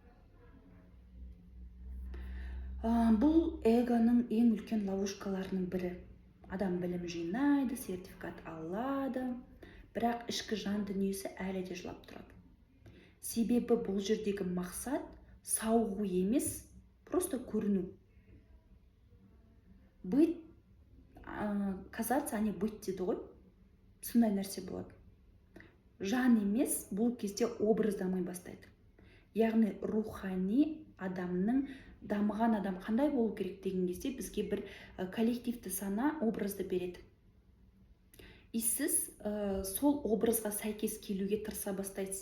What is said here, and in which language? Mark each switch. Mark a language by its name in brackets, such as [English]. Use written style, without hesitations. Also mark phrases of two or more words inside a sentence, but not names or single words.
[Kazakh] Бұл эгоның ең үлкен ловушкаларының бірі. Адам білім жинайды, сертификат алады, бірақ ішкі жан дүниесі әлі де жылап тұрады. Себебі бұл жердегі мақсат сауығу емес, просто көріну. [Russian] Быть, казаться, а не быть [Kazakh] дейді ғой. Сондай нәрсе болады. Жан емес, бұл кезде образ дамай бастайды. Яғни рухани адамның, дамыған адам қандай болу керек деген кезде бізге бір коллективті сана образды береді. Сіз сол образға сәйкес келуге тырыса бастайсыз.